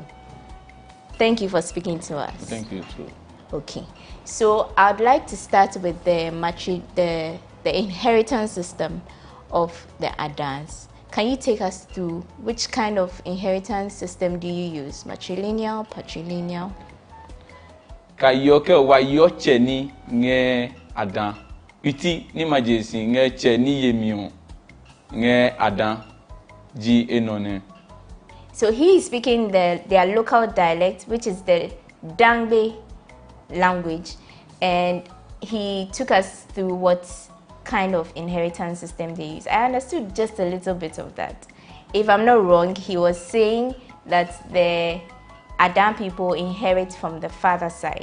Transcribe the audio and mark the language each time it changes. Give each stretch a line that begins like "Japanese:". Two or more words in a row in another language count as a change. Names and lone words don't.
English: Thank you for speaking to us. Thank you too. Okay, so I'd like to start with the inheritance system of the Adans. Can you take us through which kind of inheritance system do you use? Matrilineal, patrilineal?
Adangme: Kayoke wa yoche ni nge Adan. Iti ni majesi nge che ni yemion nge Adan ji enone.
English: So he is speaking their local dialect, which is the Dangbe language, and he took us through what kind of inheritance system they use. I understood just a little bit of that. If I'm not wrong, he was saying that the Adan people inherit from the father side.